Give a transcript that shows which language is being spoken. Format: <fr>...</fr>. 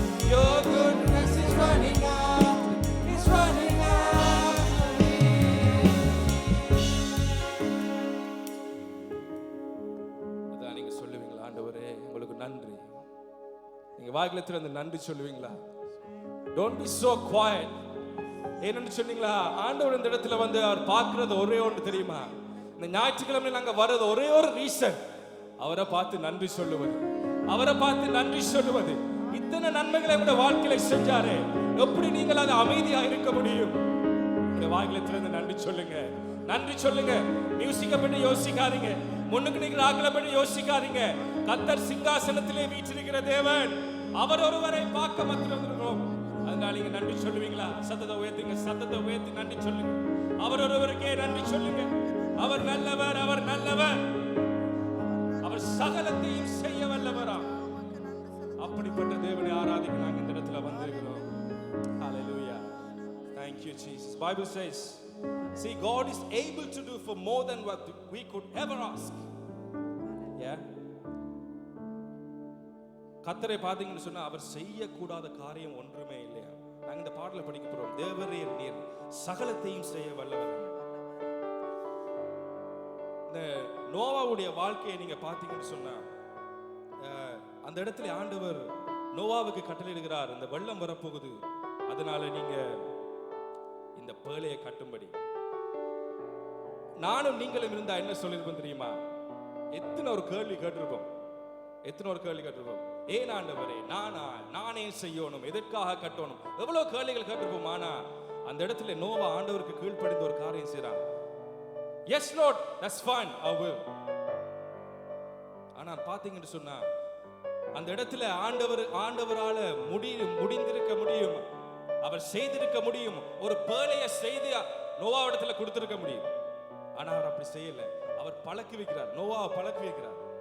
<en>Your goodness is running out, it's running after me.</en> <ta>அதான் நீங்க சொல்லுவீங்களா, ஆண்டவரே உங்களுக்கு நன்றி. நீங்க வாயில திறந்து நன்றி சொல்லுவீங்களா?</ta> <en>Don't be so quiet.</en> <ta>ஏன்னு சொன்னீங்களா, ஆண்டவர் இந்த இடத்துல வந்து அவர் பார்க்கிறது ஒரே ஒன்று தெரியுமா? இந்த ஞாயிற்றுக்கிழமை நாங்க வர்றது ஒரே ஒரு ரீசன், அவரை பார்த்து நன்றி சொல்லுவது, அவரை பார்த்து நன்றி சொல்லுவது. இத்தனை நன்மைகளை உங்க வாழ்க்கையில செஞ்சாரு, எப்படி நீங்கள் அது அமைதியா இருக்க முடியும்? உங்க வாயில திறந்து நன்றி சொல்லுங்க, நன்றி சொல்லுங்க. மியூசிக்கை பற்றி யோசிக்காதீங்க, முன்னுக்கு நீங்க ஆக்களை பற்றி யோசிக்காதீங்க. கர்த்தர் சிங்காசனத்திலே வீற்றிருக்கிற தேவன், அவர் ஒருவரை பார்க்க மாத்திரம் இருக்கிறோம். அதனால நீங்க நன்றி சொல்லுவீங்களா? சத்தத்தை உயர்த்துங்க, சத்தத்தை உயர்த்தி நன்றி சொல்லுங்க. அவர் ஒருவருக்கே நன்றி சொல்லுங்க. அவர் நல்லவர், அவர் நல்லவர், அவர் சகலத்தையும் செய்ய வல்லவராம். அப்படிப்பட்ட தேவனை ஆராதிக்க நாங்கள் இந்த இடத்துல வந்திருக்கிறோம்.</ta> <en>Hallelujah. Thank you Jesus. Bible says, see, God is able to do for more than what we could ever ask. Yeah.</en> <ta>கர்த்தரை பாத்தீங்கன்னு சொன்னா அவர் செய்யக்கூடாத காரியம் ஒன்றுமே இல்லையா. நாங்க இந்த பாடலை படிக்க போறோம். தேவரீர் நீர் சகலத்தையும் செய்ய வல்லவர். இந்த நோவாவுடைய வாழ்க்கையை நீங்க பாத்தீங்கன்னு சொன்னா அந்த இடத்துல ஆண்டவர் நோவாவுக்கு கட்டளையிடுகிறார், இந்த வெள்ளம் வரப்போகுது, அதனால நீங்க இந்த பேழையை கட்டும்படி. நானும் நீங்களும் இருந்தா என்ன சொல்லிருப்போம் தெரியுமா? எத்தனை ஒரு கேள்வி கேட்டிருப்போம், எத்தனை ஒரு கேள்வி கேட்டிருப்போம். ஏன் ஆண்டவரே, நானே செய்யணும், எதற்காக கட்டணும், எவ்வளவு கேள்விகள் கேட்டிருப்போம். ஆனா அந்த இடத்துல நோவா ஆண்டவருக்கு கீழ்ப்படிந்த ஒரு காரியம் செய்றான்.</ta> <en>Yes Lord, that's fine, I will.</en> <ta>ஆனா பாத்தீங்கன்னு சொன்னா அந்த இடத்துல ஆண்டவரால முடிந்திருக்க முடியும், அவர் செய்திருக்க முடியும், ஒரு பேழையை செய்து நோவா இடத்துல கொடுத்திருக்க முடியும். ஆனா அவர் அப்படி செய்யல. அவர் பழக்கி வைக்கிறார், நோவாவை பழக்கி வைக்கிறார்.</ta>